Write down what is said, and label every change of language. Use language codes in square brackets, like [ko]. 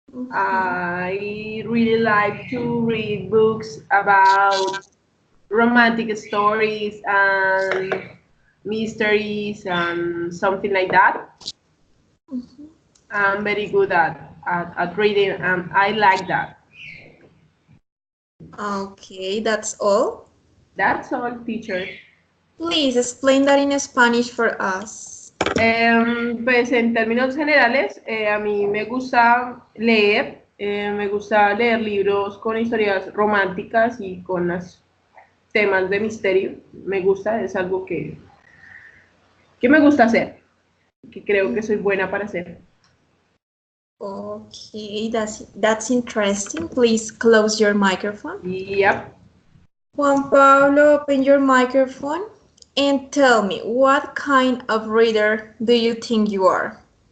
[en] I really like to read books about romantic stories and mysteries and something like that. I'm very good at reading and I like that. Okay, that's all. That's all, teacher. Please explain that in Spanish for us. [es] Pues en términos generales, a mí me gusta leer libros con historias románticas y con temas de misterio. Me gusta, es algo que me gusta hacer, que creo que soy buena para hacer. [en] Okay, that's interesting. Please close your microphone. Yep. Juan Pablo, open your microphone and tell me what kind of reader do you think you are?